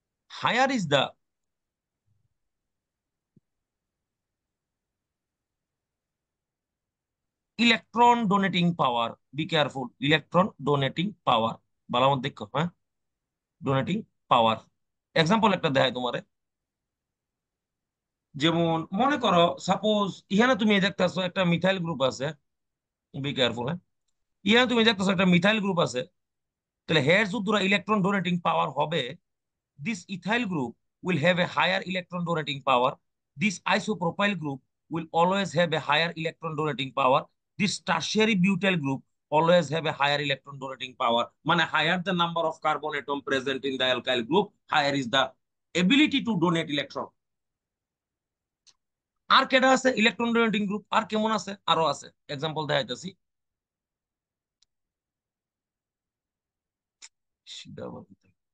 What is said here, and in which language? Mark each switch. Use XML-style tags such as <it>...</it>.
<en>Higher is the electron donating power. Be careful,</en> <bn>electron donating পাওয়ার, ভালো মতো দেখো, হ্যাঁ। ডোনেটিং পাওয়ার, এক্সাম্পল একটা দেখায় তোমারে। যেমন মনে করো, সাপোজ এখানে তুমি দেখতেছো একটা মিথাইল গ্রুপ আছে,</bn> <en>be careful,</en> <bn>হ্যাঁ। এখানে তুমি দেখতেছো একটা মিথাইল গ্রুপ আছে, তাহলে হের যুদ্ধ ইলেকট্রন ডোনেটিং পাওয়ার হবে,</bn> <en>this ethyl group will have a higher electron donating power, this isopropyl group will always have a higher electron donating power, this tertiary butyl group always have a higher electron donating power. মানে higher the number of carbon atom present in the alkyl group, higher is the ability to donate electron.</en> <bn>আর কেটা আছে electron donating group? আর কেমন আছে? আরো আছে, example দেখাইতেছি। সেটা আবার কোথায়?</bn>